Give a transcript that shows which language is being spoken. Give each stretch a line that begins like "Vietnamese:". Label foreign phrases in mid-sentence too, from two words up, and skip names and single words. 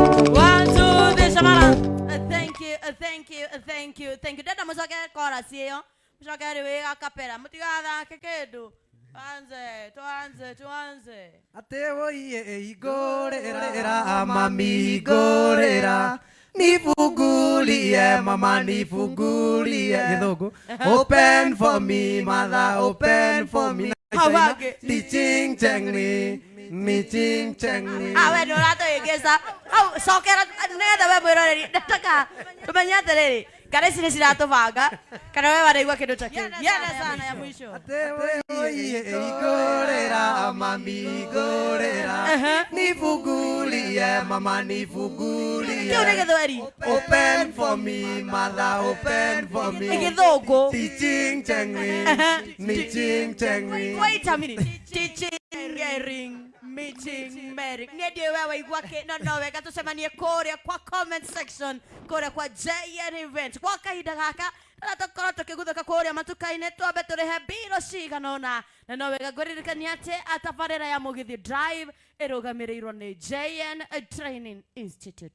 English: One, two, three, Shamara. Uh, thank you, uh, thank you, uh, thank you, thank you.
Kikuyu: Dada, mucoke chorus iyo. Mucoke rĩ wĩ a cappella. Mũtigathake kĩndũ.
Swahili: Tuanze, tuanze, tuanze.
Kikuyu: Atĩ woiye hingũrĩra, mami hingũrĩra.
Swahili: Nifungulie, mama nifungulie.
Kikuyu: Gĩthũngũ.
English: Open for me, mother, open for me.
Kikuyu: Hau hangĩ. Ni ching cheng ni, ni ching cheng ni. Ah, we nĩ ũratũhĩngĩca. Hau, cokera, nĩgetha we mwĩroreri, ndataka tũmenye atĩrĩrĩ, kana ici nĩ ciratũbanga, kana we wanaigua kĩndũ ta kĩu.
Swahili: Yenda Yenda sana sana ya ya mwisho.
Kikuyu: Atĩ woiye hingũrĩra, mami hingũrĩra. Ehe.
Swahili: Nifungulie, mama nifungulie.
Kikuyu: Kĩu nĩ Gĩthweri.
English: Open for me, mother, open for me.
Kikuyu: Ni Gĩthũngũ. Ni ching cheng ni, Ehe. ni ching cheng ni.
English: Wait a minute. Teaching, hearing, meeting, marrying.
Kikuyu: Niĩ ndiũĩ we waigua kĩ, no, no wega tũcemanie kũrĩa kwa
English: comment section,
Kikuyu: kũrĩa kwa J N Event. Gwa kahinda gaka, na tũkorwo tũkĩguthũka kũrĩa matuka-inĩ, twambe tũrĩhe mbirũ cigana ũna. Na no wega ngũririkanie atĩ, a, tabarĩra ya Mũgithi Drive ĩrũgamĩrĩirwo nĩ J N Training Institute.